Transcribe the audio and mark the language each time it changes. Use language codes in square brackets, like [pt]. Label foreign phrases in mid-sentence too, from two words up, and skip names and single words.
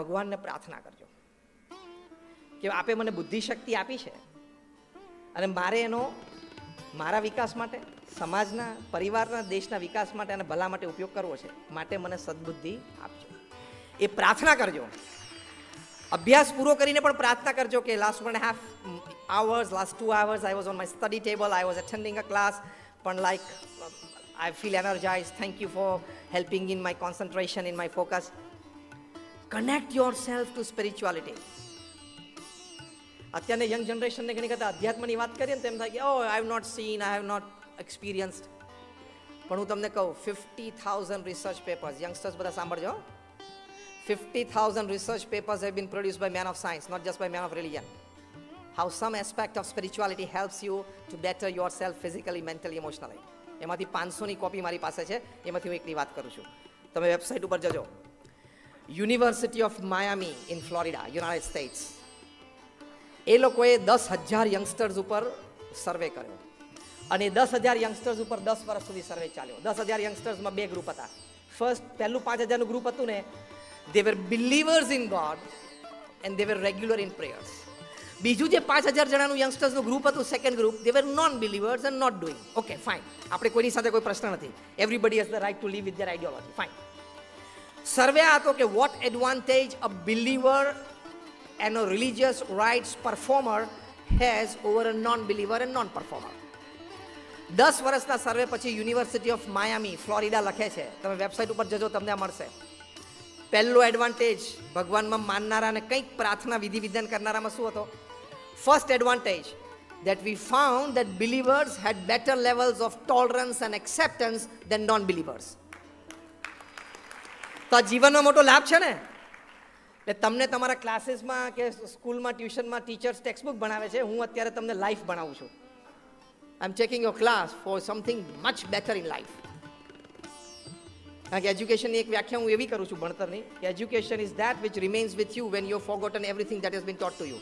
[gu] ભગવાનને પ્રાર્થના કરજો કે આપે મને બુદ્ધિ શક્તિ આપી છે અને મારે એનો મારા વિકાસ માટે, સમાજના, પરિવારના, દેશના વિકાસ માટે અને ભલા માટે ઉપયોગ કરવો છે, માટે મને સદબુદ્ધિ આપજો. એ પ્રાર્થના કરજો. અભ્યાસ પૂરો કરીને પણ પ્રાર્થના કરજો કે [en] લાસ્ટ 1.5 hours, last 2 hours I was on my study table, I was attending a class, પણ like I feel energized, thank you for helping in my concentration, in my focus. Connect yourself to spirituality. [gu] અત્યારની [en] young generation [gu] ઘણી કરતા અધ્યાત્મની વાત કરીએ ને તેમ થાય કે [en] oh I have not seen, I have not experienced. [gu] પણ હું તમને કહું [en] 50,000 research papers, [gu] યંગસ્ટર્સ બધા સાંભળજો, [en] 50,000 research papers have been produced by men of science, not just by men of religion. How some aspect of spirituality helps you to better yourself physically, mentally, emotionally. [gu] એમાંથી 500ની કોપી મારી પાસે છે, એમાંથી હું એકની વાત કરું છું. તમે વેબસાઇટ ઉપર જજો. યુનિવર્સિટી ઓફ માયામી ઇન ફ્લોરિડા, યુનાઇટેડ સ્ટેટ્સ, એ લોકોએ 10,000 યંગસ્ટર્સ ઉપર સર્વે કર્યો અને 10,000 યંગસ્ટર્સ ઉપર 10 વર્ષ સુધી સર્વે ચાલ્યો. 10,000 યંગસ્ટર્સમાં 2 ગ્રુપ હતા. પહેલું 5,000નું ગ્રુપ હતું ને, [en] they were believers in God and they were regular in prayers. [gu] બીજું જે 5,000 જણાનું યંગસ્ટર્સનું ગ્રુપ હતું, [en] second group, they were non-believers and not doing. Okay, fine. [gu] આપણે કોઈની સાથે કોઈ પ્રશ્ન નથી. [en] Everybody has the right to live with their ideology. Fine. [gu] સર્વે આ હતો કે [en] what advantage a believer and a religious rites performer has over a non-believer and non-performer. [gu] 10 વર્ષના સર્વે પછી યુનિવર્સિટી ઓફ માયામી, ફ્લોરિડા લખે છે, તમે વેબસાઇટ ઉપર જજો, તમને આ મળશે. પહેલો એડવાન્ટેજ ભગવાનમાં માનનારાને કંઈક પ્રાર્થના વિધિ વિધાન કરનારામાં શું હતો? [en] first advantage that we found that believers had better levels of tolerance and acceptance than non-believers. [gu] તો આ જીવનનો મોટો લાભ છે ને. એટલે તમને તમારા ક્લાસીસમાં કે સ્કૂલમાં, ટ્યુશનમાં ટીચર્સ ટેક્સ્ટબુક ભણાવે છે, હું અત્યારે તમને લાઈફ ભણાવું છું. [en] I am checking your class for something much better in life. [gu] કારણ કે એજ્યુકેશનની એક વ્યાખ્યા હું એવી કરું છું ભણતરની કે [en] education is that which remains with you when you forgotten everything that has been taught to you.